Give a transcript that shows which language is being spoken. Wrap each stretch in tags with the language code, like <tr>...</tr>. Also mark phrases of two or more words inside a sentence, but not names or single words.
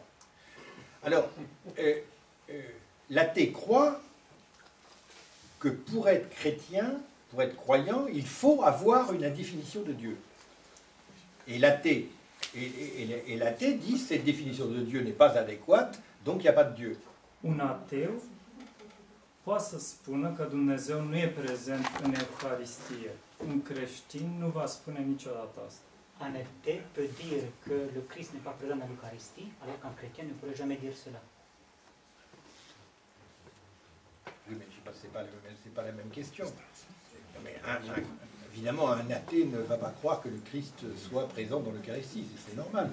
<fr>Alors, l'athée croit que pour être chrétien, pour être croyant, il faut avoir une définition de Dieu. Et l'athée dit que cette définition de Dieu n'est pas adéquate, donc il n'y a pas de Dieu.</fr> <ro>Un ateu poate să spună că Dumnezeu nu e prezent în Euharistie. Un creștin nu va spune niciodată asta.</ro> <fr>Un athée peut dire que le Christ n'est pas présent dans l'Eucharistie, alors qu'un chrétien ne pourrait jamais dire cela. Oui, mais c'est pas la même question. Mais évidemment, un athée ne va pas croire que le Christ soit présent dans l'Eucharistie, c'est normal.</fr>